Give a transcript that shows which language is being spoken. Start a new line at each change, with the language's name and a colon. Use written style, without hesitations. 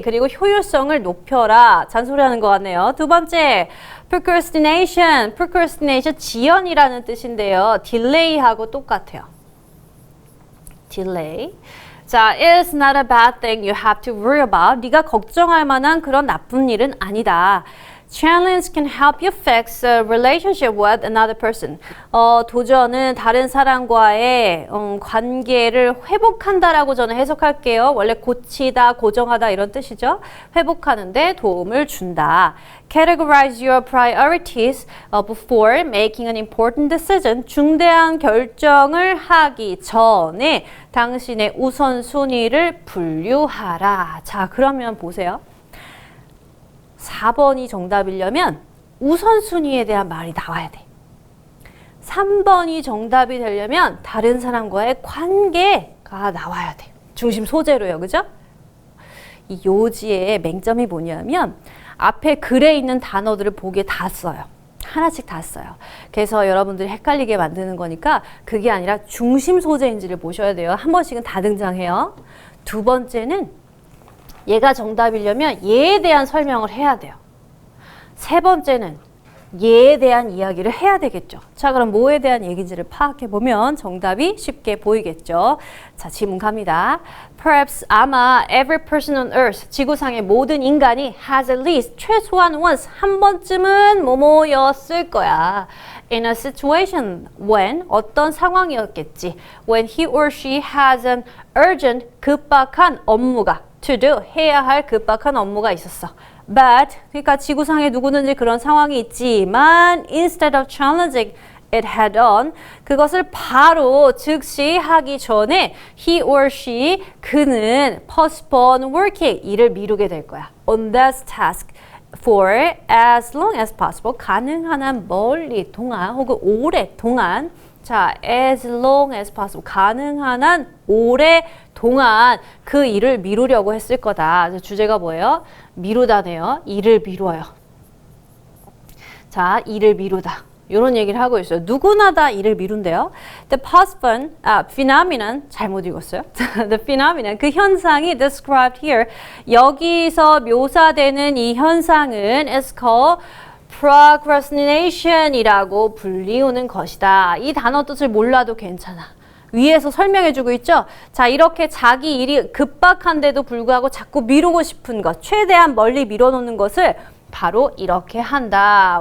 Korean: 그리고 효율성을 높여라. 잔소리하는 것 같네요. 두 번째, procrastination. procrastination 지연이라는 뜻인데요. delay하고 똑같아요.
English: delay. 자, it's not a bad thing you have to worry about.
Korean: 네가 걱정할 만한 그런 나쁜 일은 아니다.
English: Challenge can help you fix a relationship with another person.
Korean: 도전은 다른 사람과의 관계를 회복한다라고 저는 해석할게요. 원래 고치다, 고정하다 이런 뜻이죠. 회복하는데 도움을 준다.
English: Categorize your priorities before making an important decision.
Korean: 중대한 결정을 하기 전에 당신의 우선순위를 분류하라. 자, 그러면 보세요. 4번이 정답이려면 우선순위에 대한 말이 나와야 돼. 3번이 정답이 되려면 다른 사람과의 관계가 나와야 돼. 중심 소재로요. 그죠? 이 요지의 맹점이 뭐냐면 앞에 글에 있는 단어들을 보기에 다 써요. 하나씩 다 써요. 그래서 여러분들이 헷갈리게 만드는 거니까 그게 아니라 중심 소재인지를 보셔야 돼요. 한 번씩은 다 등장해요. 두 번째는 얘가 정답이려면 얘에 대한 설명을 해야 돼요. 세 번째는 얘에 대한 이야기를 해야 되겠죠. 자, 그럼 뭐에 대한 얘기인지를 파악해보면 정답이 쉽게 보이겠죠. 자, 질문 갑니다.
English: Perhaps
Korean: 아마
English: every person on earth,
Korean: 지구상의 모든 인간이
English: has at least
Korean: 최소한
English: once,
Korean: 한 번쯤은 뭐뭐였을 거야.
English: In a situation when,
Korean: 어떤 상황이었겠지.
English: When he or she has an urgent,
Korean: 급박한 업무가
English: to do,
Korean: 해야 할 급박한 업무가 있었어.
English: But,
Korean: 그러니까 지구상에 누구든지 그런 상황이 있지만
English: instead of challenging it head on,
Korean: 그것을 바로 즉시 하기 전에
English: he or she,
Korean: 그는
English: postpone working,
Korean: 일을 미루게 될 거야.
English: On that task for as long as possible,
Korean: 가능한 한 멀리 동안 혹은 오랫동안. 자,
English: as long as possible,
Korean: 가능한 한 오랫동안 그 일을 미루려고 했을 거다. 주제가 뭐예요? 미루다네요. 일을 미뤄요. 자, 일을 미루다. 이런 얘기를 하고 있어요. 누구나 다 일을 미룬대요.
English: The postpone, phenomenon,
Korean: 잘못 읽었어요.
English: The phenomenon,
Korean: 그 현상이
English: described here,
Korean: 여기서 묘사되는 이 현상은
English: is called procrastination
Korean: 이라고 불리우는 것이다. 이 단어 뜻을 몰라도 괜찮아. 위에서 설명해주고 있죠? 자, 이렇게 자기 일이 급박한데도 불구하고 자꾸 미루고 싶은 것, 최대한 멀리 밀어놓는 것을 바로 이렇게 한다.